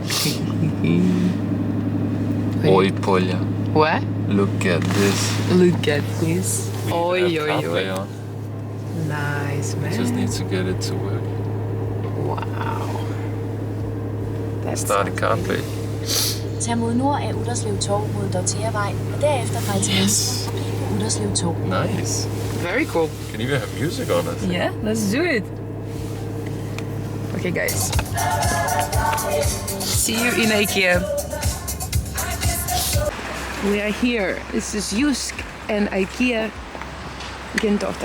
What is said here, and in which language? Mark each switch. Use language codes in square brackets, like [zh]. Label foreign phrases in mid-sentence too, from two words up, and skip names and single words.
[en] Oi, Polja. What? Look at this. Look at this. We Oi, have oi, CarPlay oi. on. Nice, man. Just need to get it to work. Wow. That's Start CarPlay. [da] Tag mod nord af Utterslev Torv mod Dortheavej, og derefter drej til venstre forbi på Utterslev Torv. [en] Nice. very cool. Can even have music on it. Yeah, let's do it. Okay, guys. See you in IKEA. We are here. This is Jusk and IKEA Gendotter.